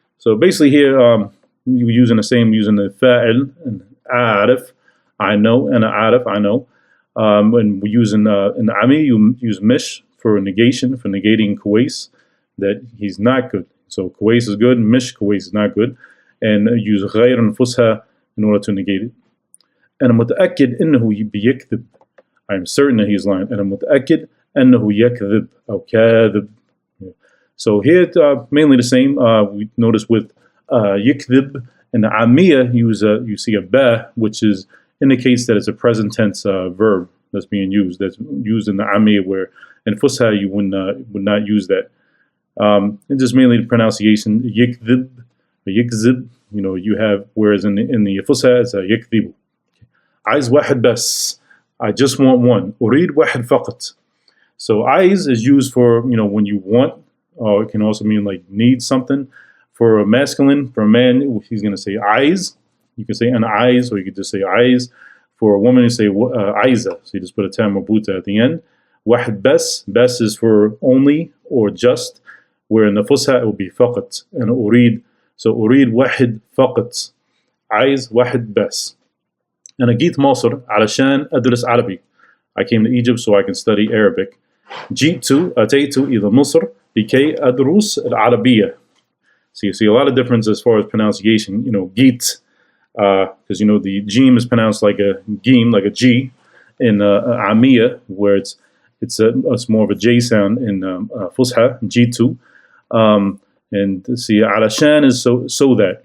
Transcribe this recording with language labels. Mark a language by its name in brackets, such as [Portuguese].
[English] So basically here, you're using the fa'il, and a'arif, I know, and a'arif, I know. And we use in the Ammiya, you use mish for negation, for negating Kuwais, that he's not good. So Kuwais is good, Mish Kuwais is not good. And use غير and Fusha in order to negate it. And I'm [Arabic] متأكد إنه بيكذب. [English] I'm certain that he's lying. And I'm [Arabic] متأكد إنه يكذب أو كاذب. [English] So here mainly the same. We notice with يكذب in the Ammiya, you see a ba, which indicates that it's a present tense verb that's being used. That's used in the Ammiya, where in Fusha you would not use that. And just mainly the pronunciation, yikdhib, yikzib, you have, whereas in the Fusha it's a yikdhibu. [Arabic] Aiz wahid bas, [English] I just want one. [Arabic] Urid wahid faqat. [English] So aiz is used for, when you want, or it can also mean like need something. For a masculine, for a man, he's going to say aiz. You can say an aiz, or you could just say aiz. For a woman, you say aiza. So you just put a tam marbuta at the end. Wahid bas is for only or just, where in the Fusha it will be faqat and urid. [Arabic] So urid wahid faqat, aiz wahid bas. And أجيت مصر علشان أدرس عربي. [English] I came to Egypt so I can study Arabic. [Arabic] أتيت إلى مصر لكي أدرس العربية. [English] So you see a lot of difference as far as pronunciation. Git, because the jim is pronounced like a gim, like a G in Ammiya, where it's more of a J sound in Fusha, G2. And see, alashan is so that.